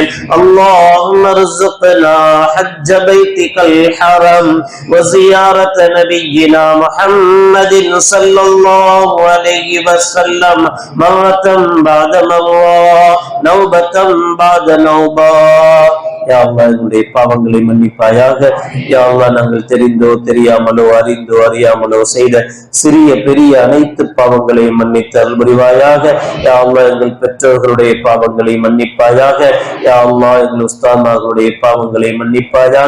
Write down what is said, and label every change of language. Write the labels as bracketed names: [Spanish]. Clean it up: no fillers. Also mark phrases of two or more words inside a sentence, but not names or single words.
[Arabic] اللهم ارزقنا حج بيتك الحرم وزيارة نبينا محمد صلى الله عليه وسلم مرة بعد مرة نوبة بعد نوبة. يا الله [Tamil] என்னுடைய பாவங்களை மன்னிப்பாயாக. [Arabic] يا الله [Tamil] நாங்கள் தெரிந்தோ தெரியாமலோ அறிந்தோ அறியாமலோ செய்த சிறிய பெரிய அனைத்து பாவங்களையும் மன்னித்து அருள் புரிவாயாக. [Arabic] يا الله [Tamil] எங்கள் பெற்றோர்களுடைய பாவங்களை மன்னிப்பாயாக. [Arabic] يا الله [Tamil] எங்கள் உஸ்தாத்மார்களுடைய பாவங்களை மன்னிப்பாயாக.